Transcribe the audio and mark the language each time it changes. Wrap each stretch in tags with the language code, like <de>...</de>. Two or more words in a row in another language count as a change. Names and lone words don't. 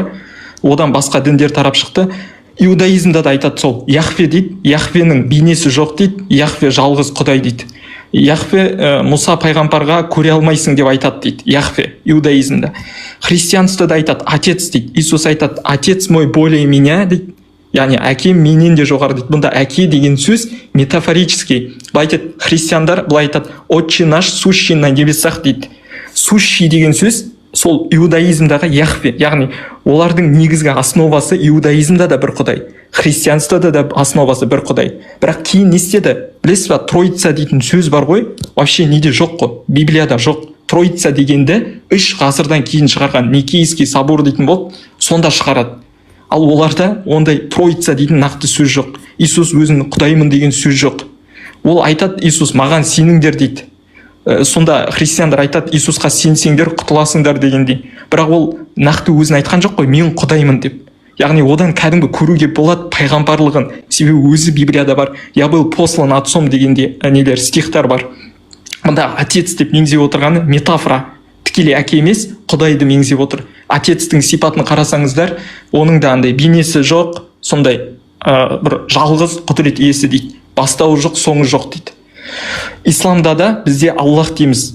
<kk>Одан басқа діндер тарап шықты. Иудаизмда да айтады сол, Яхве дейді, Яхвенің бейнесі жоқ дейді, Яхве жалғыз Құдай дейді. Яхве Мұса пайғамбарға көре алмайсың деп айтады дейді, Яхве иудаизмда. Христианствода айтады, Отец дейді, Иисус айтады,</kk> <ru>Отец мой более меня дейді.</ru> <kk>Яғни әкем менен де жоғары дейді. Бұнда әке деген сөз метафорический. Былай айтады, христиандар былай айтады,</kk> <ru>Отче наш сущий на небесах дейді.</ru> <kk>Сущий деген сөз сол иудаизмдағы Яхве. Яғни олардың негізгі основасы иудаизмда да бір Құдай, христианствода да основасы бір Құдай. Бірақ кейін не істеді? Білесіз ба, Троица дейтін сөз бар ғой, вообще неде жоқ қой, Библияда жоқ. троица дегенді 3 ғасырдан кейін шығарған Никейский собор дейтін болды, сонда шығарады. Ал оларда ондай троица дейтін нақты сөз жоқ. Иисус өзін құдаймын деген сөз жоқ. Ол айтады, Иисус маған сеніңдер дейді. Сонда христиандар айтады, Иисусқа сенсеңдер құтыласыңдар дегендей. Бірақ ол нақты өзін айтқан жоқ қой, мен құдаймын деп. Яғни одан кәдімгі көруге болады пайғамбарлығын. Себебі өзі Библияда бар.</kk> <ru>Я был послан отцом</ru> <kk>дегенде нелер стихтар бар. Мында отец деп меңзеп отырғаны метафора. Тікелей әке емес, құдайды меңзеп отыр. Отецтің сипатын қарасаңыздар, оның да андай бейнесі жоқ, сондай бір жалғыз құдірет иесі дейді. Бастауы жоқ, соңы жоқ дейді. Исламда да бізде Аллах дейміз.</kk>